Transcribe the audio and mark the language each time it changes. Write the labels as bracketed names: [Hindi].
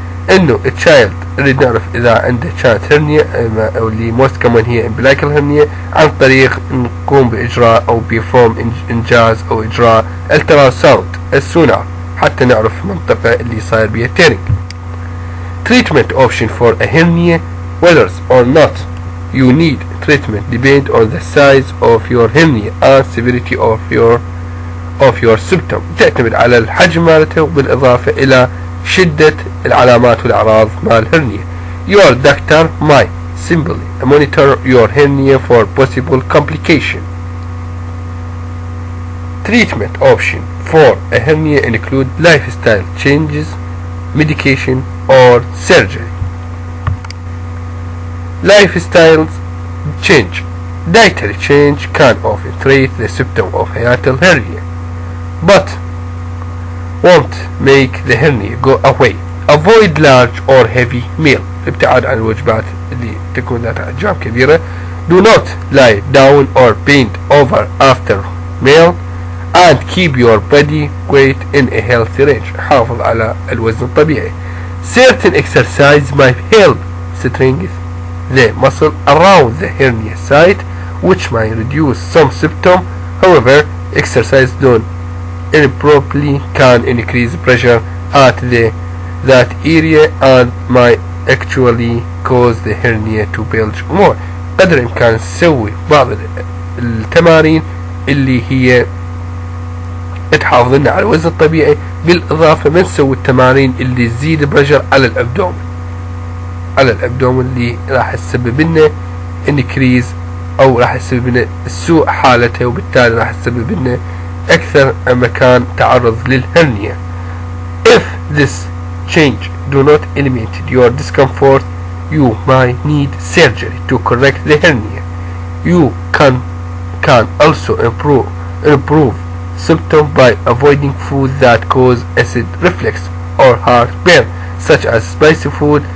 [Arabic] انه التشايلد نريد نعرف اذا عنده كانت هرنيا او اللي موست كمان هي امبلايكال هرنيا عن طريق نقوم باجراء او بيفورم انجاز او اجراء التراساوند السونار حتى نعرف المنطقة اللي صاير بيها تيرنج. [English] Treatment option for a hernia, whether or not you need treatment depend on the size of your hernia and severity of your symptom. [Arabic] تعتمد على الحجم مالته بالاضافة الى شدة العلامات والأعراض مال hernia. [English] Your doctor might simply monitor your hernia for possible complication. Treatment option for a hernia include lifestyle changes, medication, or surgery. Lifestyle change. Dietary change can often treat the symptom of hiatal hernia, but won't make the hernia go away. Avoid large or heavy meal. [Arabic] ابتعاد عن الوجبات اللي تكون ذات أحجام كبيرة. [English] Do not lie down or bend over after meal and keep your body weight in a healthy range. [Arabic] حافظ على الوزن الطبيعي. [English] Certain exercise might help strengthen the muscle around the hernia site, which might reduce some symptoms. However, exercise done improperly can increase pressure at that area and might actually cause the hernia to bulge more. [Arabic] قدر الإمكان نسوي بعض التمارين اللي هي تحافظ لنا على الوزن الطبيعي، بالإضافة ما نسوي التمارين اللي تزيد البرجر على الأبدومن اللي راح تسبب لنا انكريز أو راح تسبب لنا سوء حالته، وبالتالي راح تسبب لنا أكثر مكان تعرض للهرنيا. [English] If this change do not eliminate your discomfort, you might need surgery to correct the hernia. You can also improve symptoms by avoiding food that cause acid reflux or heartburn, such as spicy food.